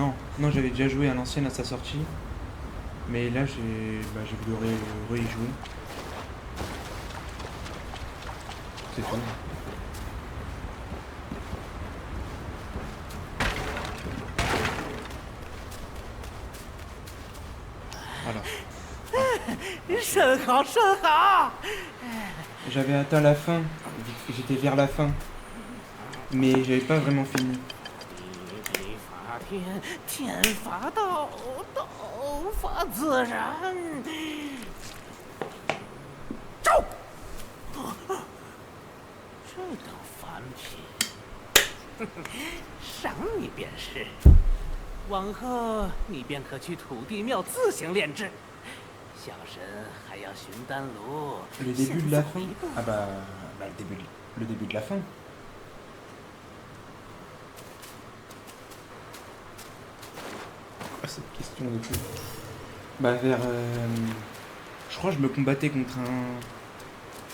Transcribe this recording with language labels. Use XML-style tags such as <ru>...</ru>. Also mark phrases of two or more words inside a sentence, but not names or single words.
<fr>Non, non, j'avais déjà joué à l'ancienne à sa sortie. Mais là, j'ai voulu y jouer. C'est tout. Voilà.</fr> <zh>甚好，甚好。</zh> <fr>J'avais atteint la fin. J'étais vers la fin. Mais j'avais pas vraiment fini.</fr> <zh>地地法天，天法道，道法自然。招！这等顽皮，赏你便是。往后你便可去土地庙自行炼制。小神还要寻丹炉。</zh> <fr>Le début de la fin. Ah bah, le début de la fin. Quoi cette question de plus? Bah vers... je crois que je me combattais contre un...</fr>